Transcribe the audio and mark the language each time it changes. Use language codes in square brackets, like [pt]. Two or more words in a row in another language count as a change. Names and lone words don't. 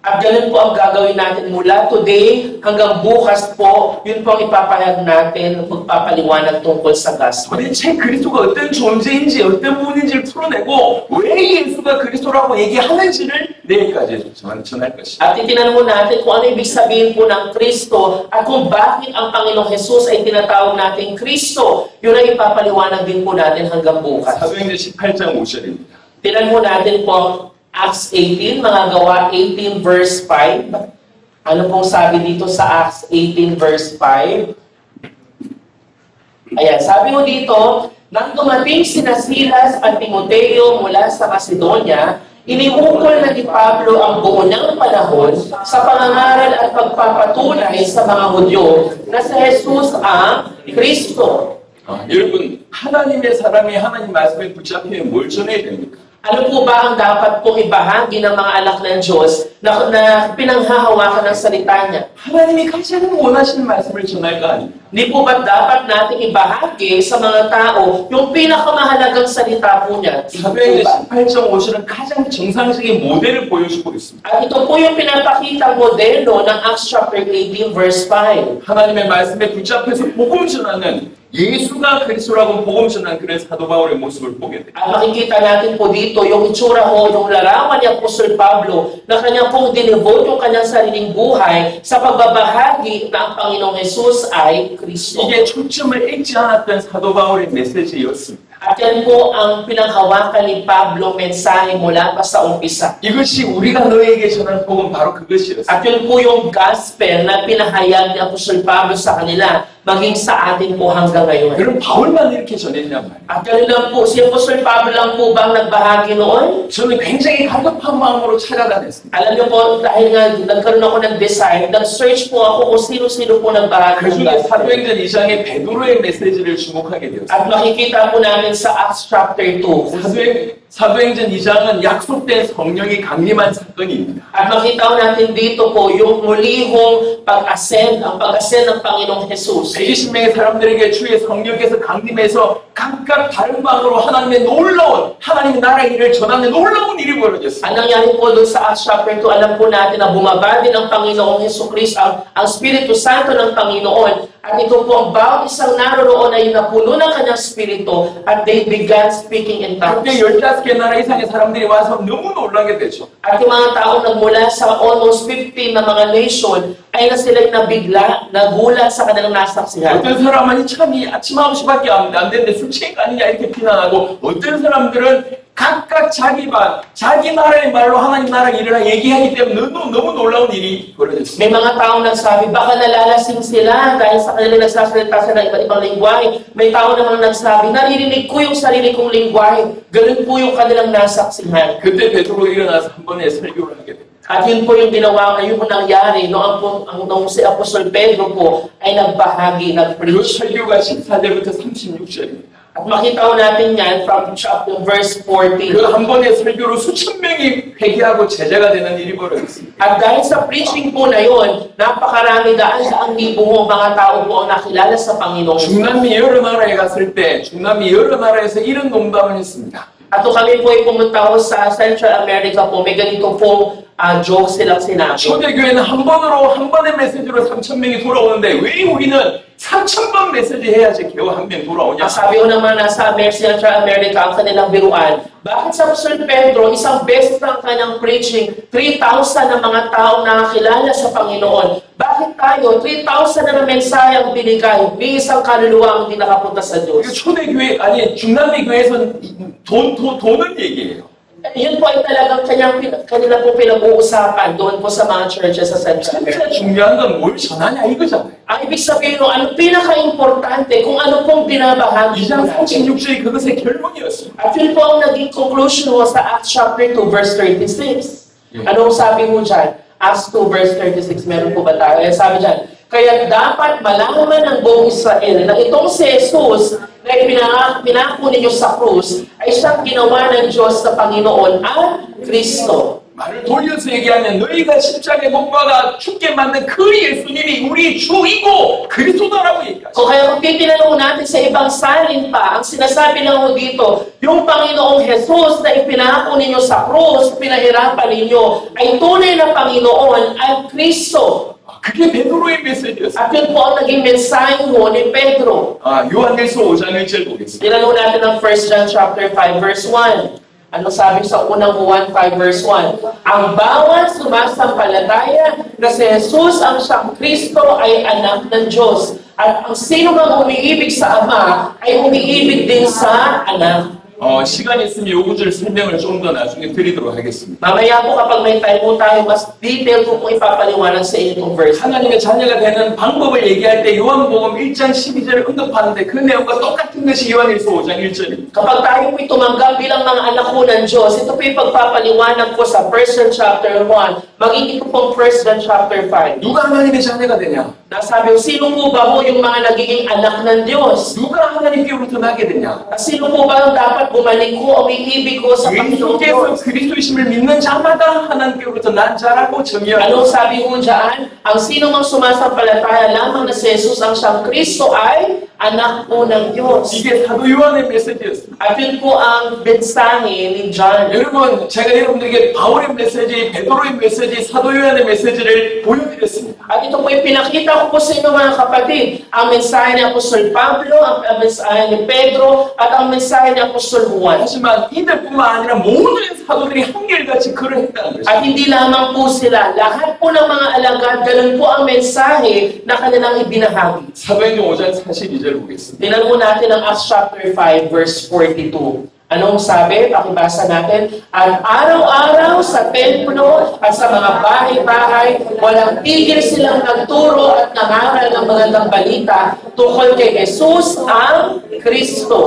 [tl] At ganun po ang gagawin natin mula today hanggang bukas po, yun po ang ipapahayag natin, magpapaliwanag tungkol sa gospel. [ko] 도대체 그리스도가 어떤 존재인지 어떤 분인지를 풀어내고 왜 예수가 그리스도라고 얘기하는지를 내일까지 전할 것입니다. [tl] At itinanong mo natin kung ano ibig sabihin po ng Kristo at kung bakit ang Panginoong Jesus ay tinatawag natin Kristo. Yun ang ipapaliwanag din po natin hanggang bukas. [ko] 사도행전 18장 5절입니다. [tl] Tinan mo natin po Acts 18, mga gawa 18 verse 5. Ano pong sabi dito sa Acts 18 verse 5? Ayan, sabi mo dito, nang dumating sina Silas at Timoteo mula sa Macedonia, iniukol na ni Pablo ang buo ng panahon sa pangangaral at pagpapatunay sa mga Hudyo na si Jesus ang Kristo. [ko] 여러분 하나님의 사람이 하나님 말씀에 붙잡히면 뭘 전해야 됩니까? [tl] Ano po ba ang dapat pong ibahagi ng mga anak ng Diyos na pinanghahawakan ng salita niya? [ko] 하나님이 가장 원하시는 말씀을 전할 거 아닙니까? [tl] Hindi po ba dapat natin ibahagi sa mga tao yung pinakamahalagang salita po niya? [ko] 사도행전 18장 5절은 가장 정상적인 모델을 보여주고 있습니다. [tl] At ito po yung pinapakitang modelo ng Acts chapter 18 verse 5. [ko] 하나님의 말씀에 붙잡혀서 복음 전하는 예수가 그리스도라고 복음 전하는 그런 사도 바울의 모습을 보게 돼요. [tl] At makikita natin po dito yung itsura ho, yung larawan ni Apostol Pablo na kanyang pong dinevote yung kanyang sariling buhay sa pagbabahagi na ang Panginoong Jesus ay Kristo. [ko] 이게 초점을 잃지 않았던 사도 바울의 메시지였습니다. [tl] At yan po ang pinanghawakan ni Pablo mensahe mula pa sa umpisa. [ko] 이것이 우리가 너에게 전하는 복음 바로 그것이었어요. [tl] At yun po yung gospel na pinahayag ni Apostol Pablo sa kanila, maging sa atin po hanggang ngayon. [ko] 그럼 바울만 이렇게 전했냔 말이에요. [tl] At ganun lang po, si Apostol Pablo lang po bang nagbahagi noon? [ko] 저는 굉장히 갈급한 마음으로 찾아다녔습니다. [tl] Alam niyo po, dahil nga nagkaroon ako ng desire, nag-search po ako kung sino-sino po nagbahagi [ko] 그 [tl] ng [ko] 중에 [tl] gospel. [ko] 사도행전 2장의 베드로의 메시지를 주목하게 되었습니다. [tl] At makikita po namin sa Acts chapter 2. [ko] 사도행전 2장은 약속된 성령이 강림한 사건입니다. [tl] At makita ko natin dito po yung mulihong pag-ascend, ang pag-ascend ng Panginoong Jesus. [ko] 120명의 사람들에게 주의 성령께서 강림해서 각각 다른 방으로 하나님의 놀라운 하나님의 나라의 일을 전하는 놀라운 일이 벌어졌습니다. [tl] Ang nangyari po doon sa Acts chapter 2, alam po natin na bumaba din ang Panginoong Jesucristo, ang Espiritu Santo ng Panginoon. At ito po ang bawat isang naroroon ay napuno ng kanyang Espiritu at [en] they began speaking in tongues. [ko] 그때 15개 나라 이상의 사람들이 와서 너무 놀라게 되죠. [tl] At yung mga tao nagmula sa almost 15 na mga nation ay na sila'y nabigla, nagulat sa kanilang nasaksihan. [ko] 어떤 사람은 참이 아침 9시밖에 안 되는데 술 취한 거 아니냐 이렇게 비난하고 어떤 사람들은 각각 자기 반, 자기 나라의 말로 하나님 나라 일을 얘기하기 때문에 너무 놀라운 일이 벌어졌습니다. [tl] May mga taong nagsabi, baka nalalasing sila dahil sa kanila nagsasalita sila ng iba't ibang lingwahe. May tao namang nagsabi, naririnig ko yung sarili kong lingwahe. Ganun po yung kanilang nasaksihan. [ko] 그때 베드로 일어나서 한 번에 설교를 하게 됩니다. [tl] At yun po yung ginawa, yun po nangyari noong si Apostol Pedro po ay nagbahagi, [ko] 그 [tl] nag-preach. [ko] 설교가 14절부터 36절입니다. [tl] At makita ko natin yan [en] from chapter verse [tl] 14. [ko] 그 한 번의 설교로 수천 명이 회개하고 제자가 되는 일이 벌어졌습니다. [tl] At dahil sa preaching po na yun, napakarami daan-daang libo mo mga tao po ang nakilala sa Panginoon. [ko] 중남미 여러 나라에 갔을 때 중남미 여러 나라에서 이런 농담을 했습니다. [tl] At kung kami po ay pumunta ko sa Central America po, may ganito pong joke silang sinabi. [ko] 초대교회는 한 번의 메시지로 3,000명이 돌아오는데 왜 우리는 3,000번 메시지 해야지 겨우 한 명 돌아오냐? [tl] Sabi ko naman nasa Central America, ang kanilang biruan, Bakit sa Apostol Pedro, isang beses ng kanyang preaching, 3,000 na mga taong nakakilala sa Panginoon? Bakit tayo, 3,000 na mensahe ang binigay, may isang kaluluwa ang hindi nakapunta sa [ko] 이거 [tl] Diyos? [ko] 초대교회, 아니, 중남미 교회에서는 돈을 얘기해요. [tl] Yun po ay talagang kanila po pinag-uusapan doon po sa mga churches sa Central [ko] 진짜 [tl] America. [ko] 중요한 건 뭘 전하냐 이거잖아요. [tl] Ang ibig sabihin, ano pinaka-importante kung ano pong binabahagi [ko] 2장 [tl] natin. [ko] 36절이 그것의 결론이었습니다. [tl] At yun po ang naging conclusion mo sa Acts chapter 2 verse 36. Anong sabi mo dyan? Acts 2 verse 36, meron po ba tayo? Sabi dyan, kaya dapat malaman ng buong Israel na itong si Jesus na pinako ninyo sa krus ay siyang ginawa ng Diyos sa Panginoon at Kristo. [ko] 말을 돌려서 얘기하면 너희가 십자가에 못 박아 죽게 만든 그 예수님이 우리 주이고 그리스도다라고 얘기하죠. [tl] So kaya kung titinanong natin sa ibang salin pa, ang sinasabi lang ho dito, yung Panginoong Jesus na ipinako ninyo sa krus, pinahirapan ninyo, ay tunay na Panginoon at Kristo. [ko] 그게 베드로의 메시지였어요. [tl] At yun po ang naging mensahe ho ni Pedro. [ko] 요한일서 5장 1절 보겠습니다. [tl] Tinanong natin ang 1 John chapter 5 verse 1. Ano sabi sa unang Juan 5 verse 1? Ang bawat sumasampalataya na si Jesus ang siyang Kristo ay anak ng Diyos. At ang sino mang umiibig sa Ama ay umiibig din sa anak. [ko] 시간이 있으면 요 구절 설명을 좀 더 나중에 드리도록 하겠습니다. [tl] Mamaya po kapag may time po tayo, mas detail po ipapaliwanag sa inyo itong verse. [ko] 하나님의 자녀가 되는 방법을 얘기할 때 요한복음 1장 12절을 언급하는데 그 내용과 똑같은 것이 요한일서 5장 1절입니다. [tl] Kapag tayo po'y tumanggap bilang mga anak po ng Diyos, ito po'y pagpapaliwanag po sa 1 John chapter 1, maging ito pong 1 John chapter 5. [ko] 누가 하나님의 자녀가 되냐? [tl] Nasabi ko, sino po ba ho yung mga nagiging anak ng Diyos? [ko] 누가 하나님께로부터 나게 되냐? [tl] At sino po ba ang dapat bumalik ko o umiibig ko sa Panginoon [ko] 예수께서 [tl] Diyos? [ko] 그리스도이심을 믿는 자마다 하나님께로부터 난 자라고 정의하고 [tl] Anong sabi mo dyan? Ang sino mang sumasampalataya lamang na si Jesus ang siyang Kristo ay anak po ng Diyos. [ko] 이게 사도 요한의 메시지였습니다. [tl] At yun po ang mensahe ni John. [ko] 여러분, 제가 여러분들에게 바울의 메시지, 베드로의 메시지, 사도 요한의 메시지를 보여드렸습니다. [tl] At ito po pinakita ko po sa inyo mga kapatid. Ang mensahe ni Apostol Pablo, ang mensahe ni Pedro, at ang mensahe ni Apostol Juan. [ko] 하지만 이들뿐만 아니라 모든 사도들이 한결같이 그러했다는 것입니다. [tl] At hindi lamang po sila, lahat po ng mga alagad, ganun po ang mensahe na kanilang ibinahagi. [ko] 사도행전 5장 42절 보겠습니다. [tl] Tingnan mo natin ang Acts chapter 5 verse 42. Anong sabi? Pakibasa natin. At araw-araw sa templo at sa mga bahay-bahay, walang tigil silang nagturo at nangaral ng magandang balita tungkol kay Jesus ang Kristo.